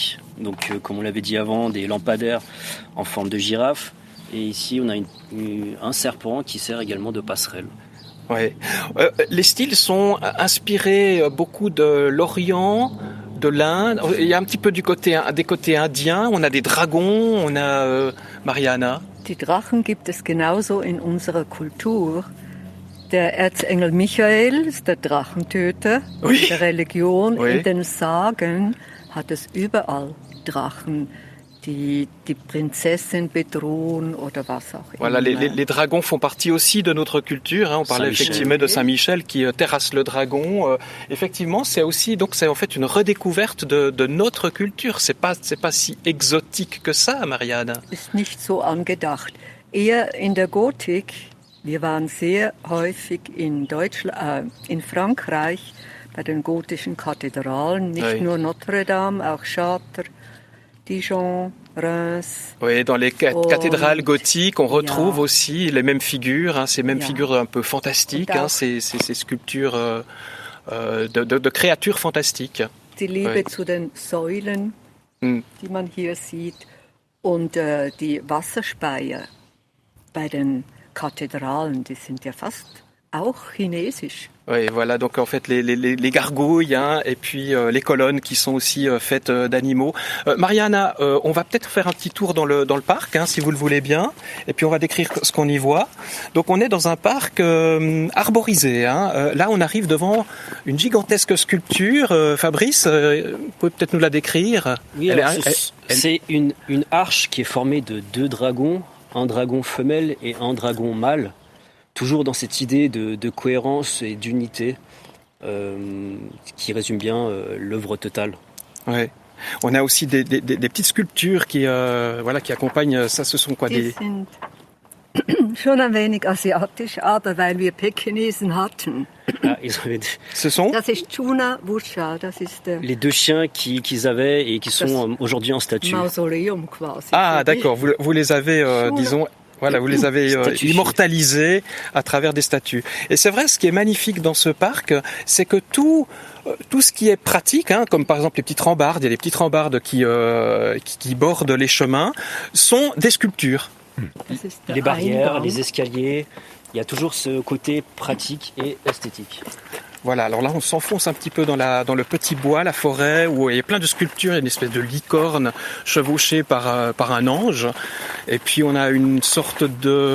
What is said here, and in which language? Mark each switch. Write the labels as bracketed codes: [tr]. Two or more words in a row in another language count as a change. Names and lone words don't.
[fr] Donc, comme on l'avait dit avant, des lampadaires en forme de girafe, Et ici, on a un serpent qui sert également de passerelle. Ouais. Les styles sont inspirés beaucoup de l'Orient, de l'Inde. Il y a un petit peu des côtés indiens. On a des dragons, on a Mariana. [de] Die Drachen gibt es genauso in unserer Kultur. Der Erzengel Michael ist der Drachentöter. [fr] Oui. [de] In der Religion, [fr] Oui. [de] in den Sagen hat es überall Drachen, die die Prinzessin bedrohen oder was auch immer. [fr] Voilà, les dragons font partie aussi de notre culture. Hein. On parlait Saint-Michel. effectivement de Saint-Michel qui terrasse le dragon. Effectivement, c'est en fait une redécouverte de notre culture. C'est pas si exotique que ça, Marianne. [de] Ist nicht so angedacht. Eher in der Gotik, wir waren sehr häufig in Frankreich bei den gotischen Kathedralen, nicht [fr] Oui. [de] nur Notre-Dame, auch Chartres, Dijon, Reims. [fr] Oui, dans les cathédrales gothiques, on retrouve aussi les mêmes figures, hein, ces mêmes [de] Ja. [fr] figures un peu fantastiques, hein, ces sculptures de créatures fantastiques. [de] Die Liebe [fr] Oui. [de] zu den Säulen, Mm. die man hier sieht, und die Wasserspeier bei den Kathedralen, die sind ja fast auch chinesisch. [fr] Oui, voilà, donc en fait les gargouilles, hein, et puis les colonnes qui sont aussi faites d'animaux. Mariana, on va peut-être faire un petit tour dans le parc, hein, si vous le voulez bien, et puis on va décrire ce qu'on y voit. Donc on est dans un parc arborisé. Hein. Là, on arrive devant une gigantesque sculpture. Fabrice, vous pouvez peut-être nous la décrire. Oui, Elle alors, est- c'est une arche qui est formée de 2 dragons, un dragon femelle et un dragon mâle. Toujours dans cette idée de cohérence et d'unité qui résume bien l'œuvre totale. Ouais. On a aussi des petites sculptures qui accompagnent ça. Ce sont quoi [de] Die sind schon ein wenig asiatisch, aber weil wir Pekinesen hatten. [fr] Ah, ils avaient Ce sont [de] Das ist Chuna Wusha, das ist der [fr] les 2 chiens qu'ils avaient et qui sont aujourd'hui en statue. [de] Mausoleum quasi. [fr] Ah, d'accord. Vous les avez, disons. Voilà, vous les avez Statues. immortalisés à travers des statues. Et c'est vrai, ce qui est magnifique dans ce parc, c'est que tout ce qui est pratique, hein, comme par exemple les petites rambardes, il y a des petites rambardes qui bordent les chemins, sont des sculptures. [de] Das ist der [fr] Les barrières, [de] Eingang. [fr] les escaliers, il y a toujours ce côté pratique et esthétique. Voilà, alors là on s'enfonce un petit peu dans le petit bois, la forêt, où il y a plein de sculptures, il y a une espèce de licorne chevauchée par un ange, et puis on a une sorte de...